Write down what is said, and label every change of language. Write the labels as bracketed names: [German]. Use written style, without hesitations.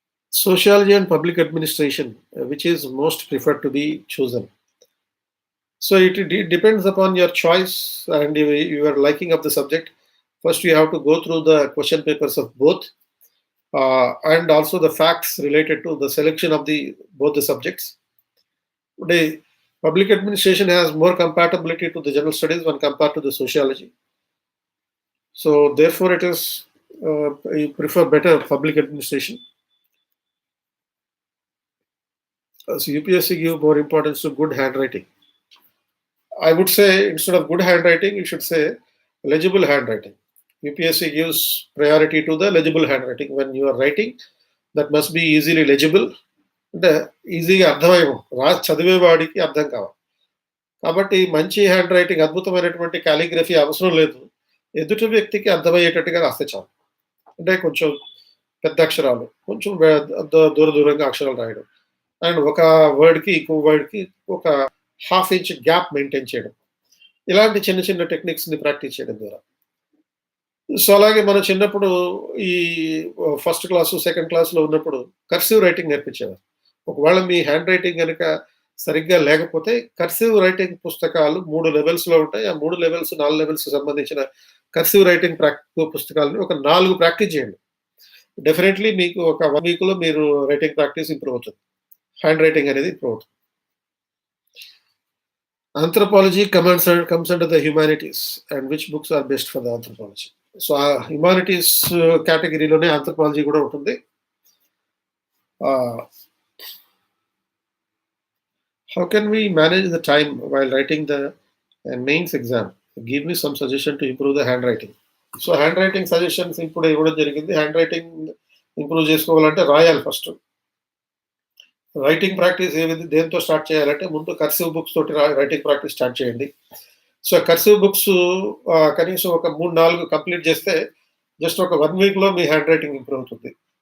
[English] Sociology and public administration, which is most preferred to be chosen. So it depends upon your choice and your liking of the subject. First, you have to go through the question papers of both, and also the facts related to the selection of both the subjects. అంటే public administration has more compatibility to the general studies one compare to the sociology. So therefore it is I prefer better public administration. So UPSC give more importance to good handwriting. I would say instead of good handwriting, you should say legible handwriting. UPSC gives priority to the legible handwriting. When you are writing, that must be easily legible. [Telugu] అంటే ఈజీగా అర్థమయ్యం, చదివేవాడికి అర్థం కావాలి. కాబట్టి మంచి hand writing, అద్భుతమైనటువంటి calligraphy అవసరం లేదు. ఎదుటి వ్యక్తికి అర్థమయ్యేటట్టుగా రాస్తే చాలు. అంటే కొంచెం పెద్ద అక్షరాలు, కొంచెం దూరంగా అక్షరాలు రాయడం, అండ్ ఒక వర్డ్కి ఇంకో వర్డ్కి ఒక హాఫ్ ఇంచ్ గ్యాప్ మెయింటైన్ చేయడం, ఇలాంటి చిన్న చిన్న టెక్నిక్స్ని ప్రాక్టీస్ చేయడం ద్వారా. సో అలాగే మనం చిన్నప్పుడు ఈ ఫస్ట్ క్లాసు, సెకండ్ క్లాస్లో ఉన్నప్పుడు కర్సివ్ రైటింగ్ నేర్పించేవారు. ఒకవేళ మీ హ్యాండ్ రైటింగ్ కనుక సరిగ్గా లేకపోతే కర్సివ్ రైటింగ్ పుస్తకాలు 3 లెవెల్స్‌లో ఉంటాయి. ఆ 3 లెవెల్స్, 4 లెవెల్స్‌కి సంబంధించిన కర్సివ్ రైటింగ్ పుస్తకాలను ఒక 4 ప్రాక్టీస్ చేయండి. డెఫినెట్‌లీ మీకు ఒక 1 వీక్‌లో మీరు రైటింగ్ ప్రాక్టీస్ ఇంప్రూవ్ అవుతుంది. హ్యాండ్ రైటింగ్ అనేది ఇంప్రూవ్ అవుతుంది. [English] Anthropology comes under the humanities, and which books are best for the anthropology? [Telugu] So ఆ హ్యుమానిటీస్ కేటగిరీలోనే ఆంథ్రోపాలజీ కూడా ఉంటుంది. [English] How can we manage the time while writing the mains exam? Give me some suggestion to improve the handwriting. [Telugu] So hand writing suggestions ఇప్పుడు ఇవ్వడం జరిగింది. Hand writing improve చేసుకోవాలంటే రాయాలి first. Writing practice దేంతో start చేయాలంటే ముందు కర్సివ్ బుక్స్ తోటి writing practice start చేయండి. సో కర్సివ్ బుక్స్ కనీసం ఒక 3-4 కంప్లీట్ చేస్తే జస్ట్ ఒక 1 వీక్‌లో మీ హ్యాండ్ రైటింగ్ ఇంప్రూవ్ అవుతుంది.